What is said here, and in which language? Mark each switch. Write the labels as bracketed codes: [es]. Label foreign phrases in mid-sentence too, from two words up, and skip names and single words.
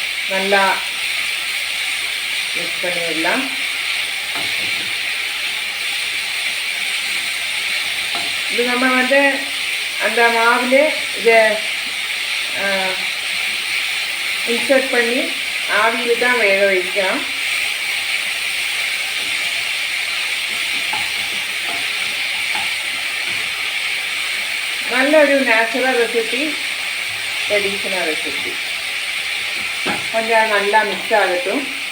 [ta] நல்லா மிக்ஸ் பண்ணிடலாம். இது நம்ம வந்து அந்த மாவுலே இதை இன்சர்ட் பண்ணி ஆவியில் தான் வேக வைக்கலாம். [en] നല്ലൊരു natural recipe, traditional recipe. [ta] கொஞ்சம் நல்லா மிக்ஸ் ஆகட்டும்.